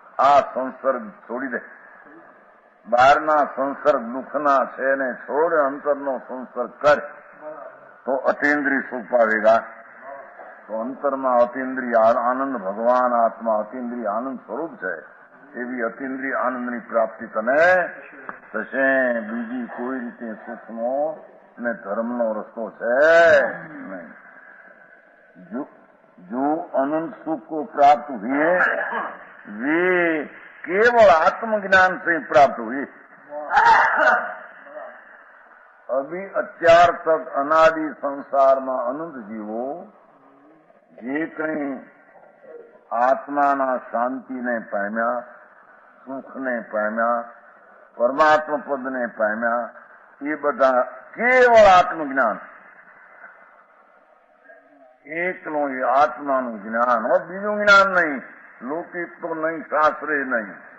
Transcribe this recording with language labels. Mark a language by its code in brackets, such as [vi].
[gu] આ સંસર્ગ છોડી દે, બહારના સંસર્ગ દુઃખના છે ને છોડ, અંતરનો સંસર્ગ કર તો અતિન્દ્રિય સુખ પાવેગા. તો અંતરમાં અતિન્દ્રિય આનંદ ભગવાન આત્મા અતિન્દ્રિય આનંદ સ્વરૂપ છે. એવી અતિન્દ્રિય આનંદની પ્રાપ્તિ તને થશે. બીજી કોઈ રીતે સુખનો ને ધર્મનો રસ્તો છે નહીં. [hi] જો अनंत सुख को प्राप्त हुए वे केवल आत्मज्ञान से प्राप्त हुए. [gu] अभी અત્યાર तक अनादि संसाરમાં अनंत जीवो જે કંઈ આત્માના શાંતિને પામ્યા, સુખને પામ્યા, પરમાત્મ પદને પામ્યા, એ બધા કેવળ આત્મજ્ઞાન, એકનું એ આત્માનું જ્ઞાન, બીજું જ્ઞાન નહીં, લૌકિક તો નહીં, શાસ્ત્રે નહીં.